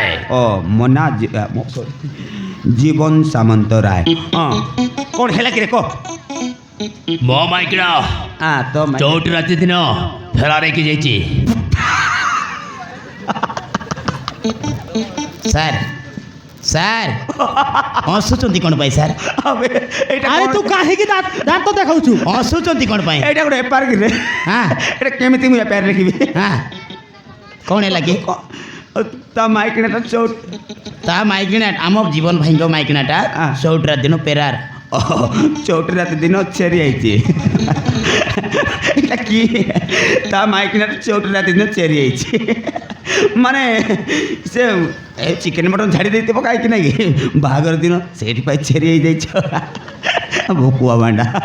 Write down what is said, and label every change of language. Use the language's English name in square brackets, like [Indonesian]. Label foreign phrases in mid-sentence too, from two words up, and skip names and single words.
[Odia] ଓ ମୋନା ଜୀବନ ସାମନ୍ତରାୟ ହଁ କ'ଣ ହେଲା କି ରେ କହ ମୋ ମାଇକିଣା ତ ଚଉଠି ରାତି ଦିନ ଫେରାର ହେଇକି ଯାଇଛି ସାର୍ ସାର୍ ହସୁଛନ୍ତି କ'ଣ ପାଇଁ ସାର୍ ଆରେ ତୁ କାହିଁକି ଦାନ୍ତ ତ ଦେଖାଉଛୁ ହସୁଛନ୍ତି କ'ଣ ପାଇଁ ଏଇଟା ଗୋଟେ ବେପାର କିରେ ହଁ ଏଇଟା କେମିତି ମୁଁ ବେପାର ଲେଖିବି ହଁ କ'ଣ ହେଲା କି ତା ମାଇକିଣାଟା ଚଉଟ ତା ମାଇକିଣା ଆମ ଜୀବନ ଭାଇଙ୍କ ମାଇକିଣାଟା ହଁ। ଚଉଠି ରାତି ଦିନ ଫେରାର ଚଉଠି ରାତି ଦିନ ଚେରି ହେଇଛି ଏଇଟା କି ତା ମାଇକିଣାଟା ଚଉଠି ରାତି ଦିନ ଚେରି ହେଇଛି ମାନେ ସେ ଚିକେନ ମଟନ୍ ଛାଡ଼ି ଦେଇଥିବ କାହିଁକି ନାଇଁ କି ବାହାଘର ଦିନ ସେଇଠି ପାଇଁ ଚେରି ହେଇଯାଇଛ ଭୋକୁଆ ବାଣ୍ଡା